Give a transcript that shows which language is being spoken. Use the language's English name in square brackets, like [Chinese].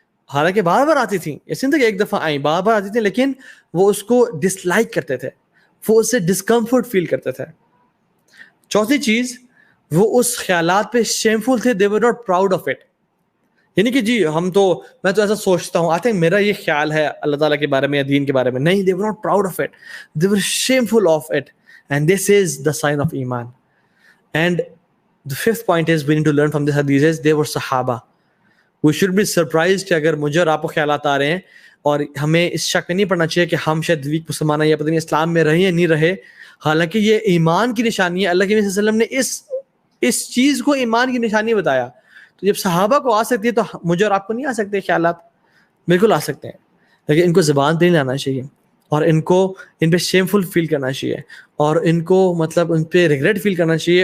[Urdu] حالانکہ بار بار آتی تھیں, ایسے نہیں تھا کہ ایک دفعہ آئیں, بار بار آتی تھیں, لیکن وہ اس کو ڈس لائک کرتے تھے, وہ اس سے ڈسکمفرٹ فیل کرتے تھے. چوتھی چیز, وہ اس خیالات پہ شیمفل تھے, [English] they were not proud of it. [Urdu] یعنی کہ جی میں تو ایسا سوچتا ہوں, آئی تھنک میرا یہ خیال ہے اللہ تعالیٰ کے بارے میں یا دین کے بارے میں. [English] نہیں, they were not proud of it, they were shameful of it, and this is the sign of iman. And the fifth point is we need to learn from this hadith is they were Sahaba. We should be surprised [Urdu] کہ اگر مجھے اور آپ کو خیالات آ رہے ہیں, اور ہمیں اس شک میں نہیں پڑنا چاہیے کہ ہم شاید ویک مسلمان ہیں یا پتہ نہیں اسلام میں رہے یا نہیں رہے. حالانکہ یہ ایمان کی نشانی ہے. اللہ کے نبی صلی اللہ علیہ وسلم نے اس چیز کو ایمان کی نشانی بتایا. تو جب صحابہ کو آ سکتی ہے تو مجھے اور آپ کو نہیں آ سکتے خیالات؟ بالکل آ سکتے ہیں, لیکن ان کو زبان پہ نہیں لانا چاہیے, اور ان پہ شیمفل فیل کرنا چاہیے, اور ان کو مطلب ان پہ ریگریٹ فیل کرنا چاہیے.